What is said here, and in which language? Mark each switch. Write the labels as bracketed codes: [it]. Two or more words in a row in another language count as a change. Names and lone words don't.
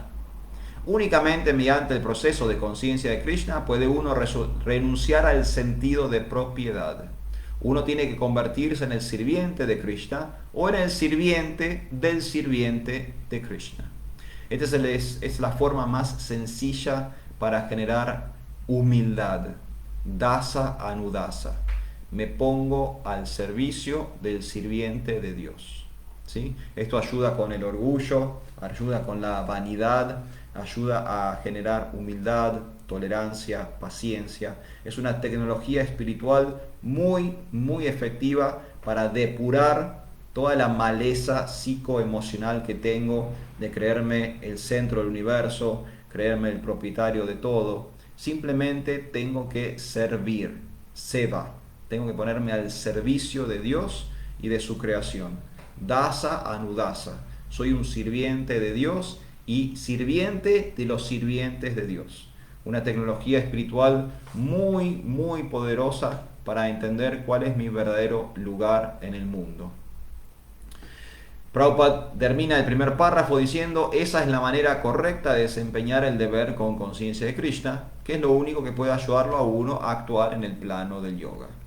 [es] Únicamente mediante el proceso de conciencia de Krishna puede uno renunciar al sentido de propiedad. Uno tiene que convertirse en el sirviente de Krishna o en el sirviente de Krishna. Esta es la forma más sencilla para generar humildad. [sa] दास अनुदास. [es] Me pongo al servicio del sirviente de Dios. ¿Sí? Esto ayuda con el orgullo, ayuda con la vanidad, ayuda a generar humildad, tolerancia, paciencia. Es una tecnología espiritual muy, muy efectiva para depurar toda la maleza psicoemocional que tengo de creerme el centro del universo, creerme el propietario de todo. Simplemente tengo que servir, seva. Tengo que ponerme al servicio de Dios y de su creación. [sa] दास अनुदास. [es] Soy un sirviente de Dios y sirviente de los sirvientes de Dios. Una tecnología espiritual muy, muy poderosa para entender cuál es mi verdadero lugar en el mundo. Prabhupada termina el primer párrafo diciendo: esa es la manera correcta de desempeñar el deber con conciencia de Krishna, que es lo único que puede ayudarlo a uno a actuar en el plano del yoga.